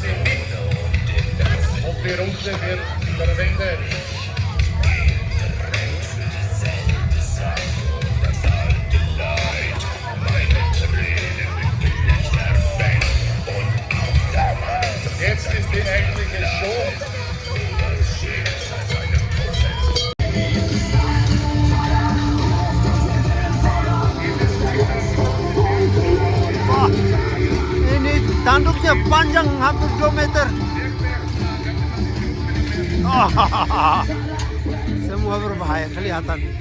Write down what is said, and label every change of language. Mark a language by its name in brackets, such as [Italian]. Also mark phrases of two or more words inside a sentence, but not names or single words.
[German] Und die Runde wird verwendet. Jetzt ist die eigentliche Show. [Indonesian] Wah, ini tanduknya panjang hampir 2 meter. Semua berbahaya kelihatan.